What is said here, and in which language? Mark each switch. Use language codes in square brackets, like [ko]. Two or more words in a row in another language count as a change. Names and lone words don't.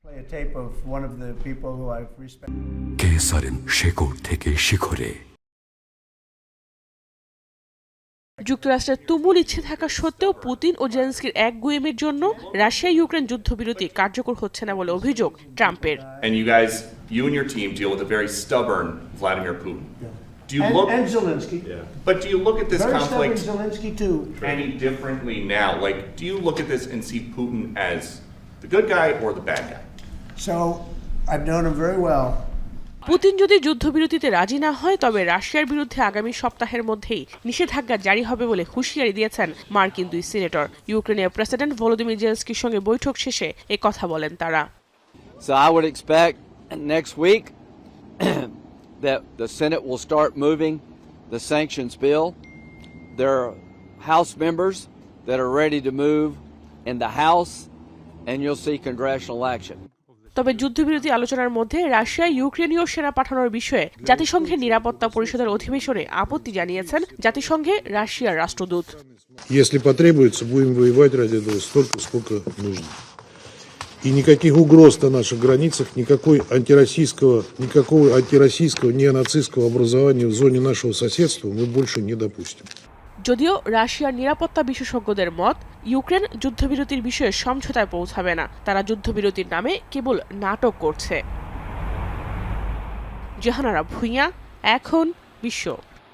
[bn] কেসারেন শেকড় থেকে শিখরে। যুক্তরাষ্ট্রের তুমুল ইচ্ছে থাকা সত্ত্বেও পুতিন ও জেলেনস্কির একগুঁয়েমির জন্য রাশিয়া ইউক্রেন যুদ্ধবিরতি কার্যকর হচ্ছে না বলে অভিযোগ ট্রাম্পের। [en] You and your team deal with a very stubborn Vladimir Putin. Do you and Zelensky. Yeah. But do you look at this very conflict Zelensky too. any differently now? Like, do you look at this and see Putin as the good guy or the bad guy? So, I've known him very well. [bn] পুতিন যদি যুদ্ধবিরতিতে রাজি না হয় তবে রাশিয়ার বিরুদ্ধে আগামী সপ্তাহের মধ্যেই নিষেধাজ্ঞা জারি হবে বলে হুঁশিয়ারি দিয়েছেন মার্কিন দুই সিনেটর। ইউক্রেনের প্রেসিডেন্ট ভলোদিমির জেলেনস্কির সঙ্গে বৈঠক শেষে এ কথা বলেন তারা। [en] So I would expect next week that the Senate will start moving the sanctions bill. There are House members that are ready to move in the House, and you'll see congressional action. [bn] তবে যুদ্ধবিরতি আলোচনার মধ্যে রাশিয়া ইউক্রেনীয় সেনা পাঠানোর বিষয়ে জাতিসংঘের নিরাপত্তা পরিষদের অধিবেশনে আপত্তি জানিয়েছেন জাতিসংঘে রাশিয়ার রাষ্ট্রদূত। [ru] Если потребуется, будем воевать ради этого столько, сколько нужно. И никаких угроз на наших границах, никакого антироссийского, неонацистского образования в зоне нашего соседства мы больше не допустим. [bn] যদিও রাশিয়ার নিরাপত্তা বিশেষজ্ঞদের মত, ইউক্রেন যুদ্ধবিরতির বিষয়ে সমঝোতায় পৌঁছাবে না। তারা যুদ্ধবিরতির নামে কেবল নাটক করছে। জাহানারা ভুঁইয়া, এখন বিশ্ব।